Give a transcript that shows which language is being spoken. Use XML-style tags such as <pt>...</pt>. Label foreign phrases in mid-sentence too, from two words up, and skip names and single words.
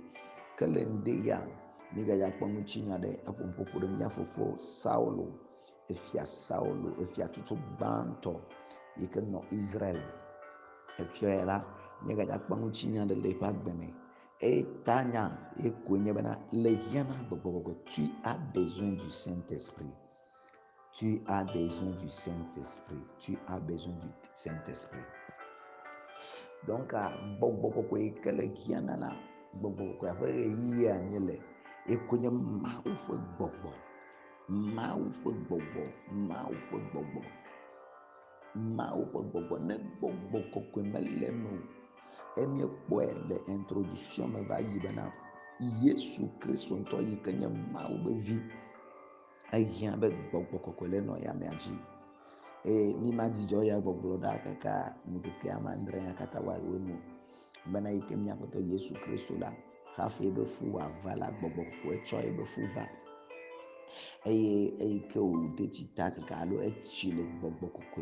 <ee>Ke le ŋdi ya mígadza kpɔ ŋutinya ɖe eƒoƒoƒo ɖe mía fofo Saulo, efia Saulo, efia tutu gbãtɔ yi ke nɔ Israel. Efia ya la, míegadza kpɔ ŋutinya ɖe le eƒe agbe me. Tanya ye koe nye bena le xia na gbɔgbɔ kɔkɔe.</ee> <fr>Tu as besoin du Saint-Esprit. Tu as besoin du Saint-Esprit. Tu as besoin du Saint-Esprit.</fr> <ee>Donc gbɔgbɔ kɔkɔe yi ke le xia na la, gbɔgbɔ kɔkɔe ƒe ɣeyiɣia nye le ekoe nye Mawu ƒe gbɔgbɔ, Mawu ƒe gbɔgbɔ, Mawu ƒe gbɔgbɔ, Mawu ƒe gbɔgbɔ. Ne gbɔgbɔ kɔkɔe mele me o, míekpɔe le introduction me va yi bena Yesu Kristo ŋutɔ yi ke nye Mawu be vi, ehiã be gbɔgbɔ kɔkɔe le nɔ ya mea dzi mi ma dzidzɔ ya gbɔgblɔ ɖa kaka ŋkeke ame andre ya katã woawo nu bena yi ke míaƒe Aƒetɔ Yesu Kristo la hafi ebe fu wòava la gbɔgbɔ kɔkɔe tsɔ ebe fu va eye eyi ke wòde tsi ta zika alo etsi le gbɔgbɔ kɔkɔe</ee>